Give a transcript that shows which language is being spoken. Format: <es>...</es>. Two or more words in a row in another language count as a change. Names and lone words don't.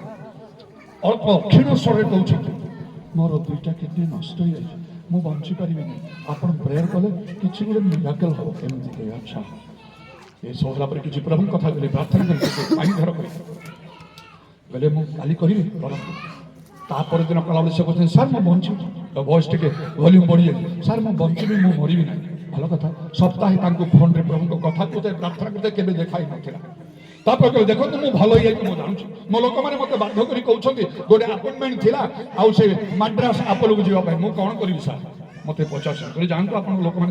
<or>ଅଳ୍ପ କ୍ଷୀଣ ସ୍ୱରରେ କହୁଛନ୍ତି, ମୋର 2ଟା କିଡନୀ ନଷ୍ଟ ହେଇଯାଇଛି, ମୁଁ ବଞ୍ଚିପାରିବିନି। ଆପଣ ପ୍ରେୟର କଲେ କିଛି ଗୋଟେ ମିରାକଲ ହେବ। ଏମିତି କହିବେ। ଆଚ୍ଛା, ଏସବୁ ହେଲା ପରେ କିଛି ପ୍ରଭୁଙ୍କ କଥା କହିଲେ, ପ୍ରାର୍ଥନା କଲେ, ପାଣି ଧର କହିଲେ। କହିଲେ ମୁଁ କାଲି କରିବି। ତାପର ଦିନ କଲାବେଳେ ସେ କହୁଛନ୍ତି, ସାର୍ ମୁଁ ବଞ୍ଚିବି। ଭଏସ୍ ଟିକେ ভଲ୍ୟୁମ୍ ବଢ଼ିଯାଏ ସାର୍ ମୁଁ ବଞ୍ଚିବି ମୁଁ ମରିବି ନାହିଁ ଭଲ କଥା ସପ୍ତାହେ ତାଙ୍କୁ ଫୋନ୍ରେ ପ୍ରଭୁଙ୍କ କଥା କହୁଥାଏ ପ୍ରାର୍ଥନା କରୁଥାଏ କେବେ ଦେଖା ହେଇନଥିଲା ତାପରେ କହିଲେ ଦେଖନ୍ତୁ ମୁଁ ଭଲ ହେଇଯାଇଛି ମୁଁ ଜାଣୁଛି ମୋ ଲୋକମାନେ ମୋତେ ବାଧ୍ୟ କରି କହୁଛନ୍ତି ଗୋଟେ ଆପଏଣ୍ଟମେଣ୍ଟ ଥିଲା ଆଉ ସେ ମାଡ୍ରାସ ଆପୋଲୋକୁ ଯିବା ପାଇଁ ମୁଁ କ'ଣ କରିବି ସାର୍ ମୋତେ ପଚାରୁଛନ୍ତି କହିଲେ ଯାଆନ୍ତୁ ଆପଣଙ୍କ ଲୋକମାନେ</or>